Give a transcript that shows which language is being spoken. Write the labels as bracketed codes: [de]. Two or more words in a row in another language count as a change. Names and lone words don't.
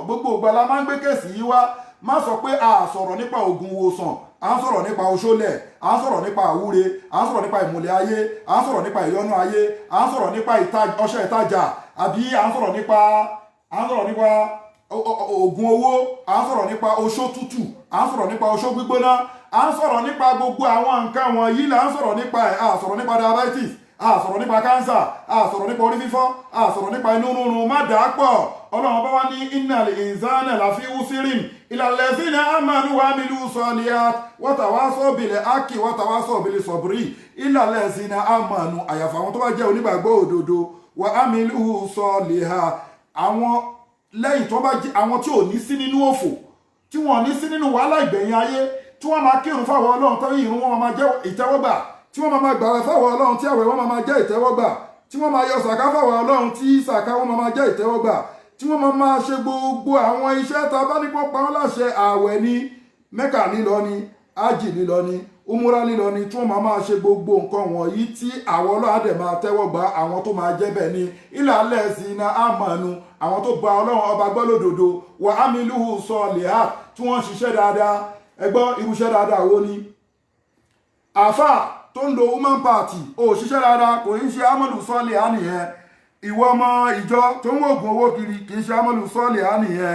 [yo] Gbogbo ìgbà la máa ń gbé kèsì yìí wá. Má sọ pé a sọ̀rọ̀ nípa oògùn wòsàn, à ń sọ̀rọ̀ nípa oṣólẹ̀, à ń sọ̀rọ̀ nípa àwúre, à ń sọ̀rọ̀ nípa ìmùlẹ̀ ayé, à ń sọ̀rọ̀ nípa ìyọnu ayé, à ń sọ̀rọ̀ nípa ọṣẹ ìtajà, àbí à ń sọ̀rọ̀ nípa oògùn owó, à ń sọ̀rọ̀ nípa oṣó tútù, à ń sọ̀rọ̀ nípa oṣó gbígbóná, à ń sọ̀rọ̀ nípa gbogbo àwọn nǹkan wọ̀nyí là ń sọ̀rọ̀ nípa ẹ̀. À sọ̀rọ̀ nípa diabetes, a sọ̀rọ̀ nípa kánsà, a sọ̀rọ̀ nípa orí fífọ́, a sọ̀rọ̀ nípa inú rúnrún. Má dàá pọ̀. Ọlọ́run bá wá ní [ar] إن الإنسان لفي خسر إلا الذين آمنوا وعملوا الصالحات وتواصوا بالحق وتواصوا بالصبر. إلا الذين آمنوا, [yo] àyàfà àwọn tó bá jẹ́ onígbàgbọ́ òdodo, [ar] وعملوا الصالحات, [yo] àwọn lẹ́yìn tó bá jẹ́ àwọn tí ò ní sí nínú òfò, tí wọ́n ní sí nínú wàhálà ìgbẹ̀yìn ayé, tí wọ́n máa kírun fáwọn Ọlọ́run tó ìrun wọn máa jẹ́ ìtẹ́wọ́gbà, tí wọ́n máa gbààwẹ̀ fáwọn Ọlọ́run tí àwẹ̀ wọn máa jẹ́ ìtẹ́wọ́gbà, tí wọ́n máa yọ sàká fáwọn Ọlọ́run tí sàká wọn máa jẹ́ ìtẹ́wọ́gbà, tí wọ́n máa ṣe gbogbo àwọn iṣẹ́ tá a bá ní kó pa wọ́n láṣẹ. Àwẹ̀ ní Mẹ́kà lílọ ni, ájì lílọ ni, umura lílọ ni, tí wọ́n máa ṣe gbogbo nǹkan wọ̀nyí tí àwọn Ọlọ́run á dẹ̀ máa tẹ́wọ́gbà. Àwọn tó máa jẹ́ bẹ́ẹ̀ ni [ar] إلا الذين آمنوا, [yo] àwọn tó gba Ọlọ́run ọba gbọ́ lódodo, [ar] وعملوا الصالحات, [yo] tí wọ́n ṣiṣẹ́ dáadáa. Ẹ gbọ́ irúṣẹ́ dáadáa wo ni? Àfà tó ń lo [en] woman party [yo] ó ṣiṣẹ́ dáadáa, kò ń ṣe [ar] عمل صالح [yo] nìyẹn. Ìwọ ọmọ ìjọ tó ń wògùn owó kiri, kì í ṣe [ar] عمل صالح [yo] nìyẹn.